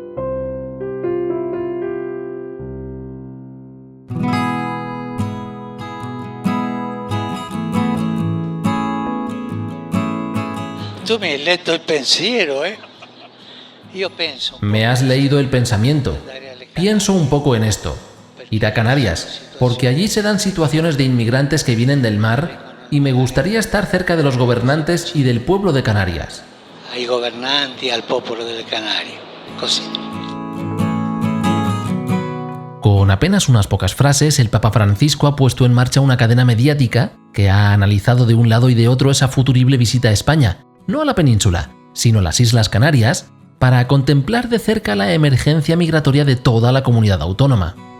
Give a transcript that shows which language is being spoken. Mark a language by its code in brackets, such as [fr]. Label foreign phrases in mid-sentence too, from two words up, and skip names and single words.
[es] Tú me has leído el pensiero, Me has leído el pensamiento. Pienso un poco en esto. Ir a Canarias, porque allí se dan situaciones de inmigrantes que vienen del mar y me gustaría estar cerca de los gobernantes y del pueblo de Canarias. [it] Ai governanti, al popolo delle Canarie, così. [es] Con apenas unas pocas frases, el Papa Francisco ha puesto en marcha una cadena mediática que ha analizado de un lado y de otro esa futurible visita a España, no a la península, sino a las Islas Canarias, para contemplar de cerca la emergencia migratoria de toda la comunidad autónoma.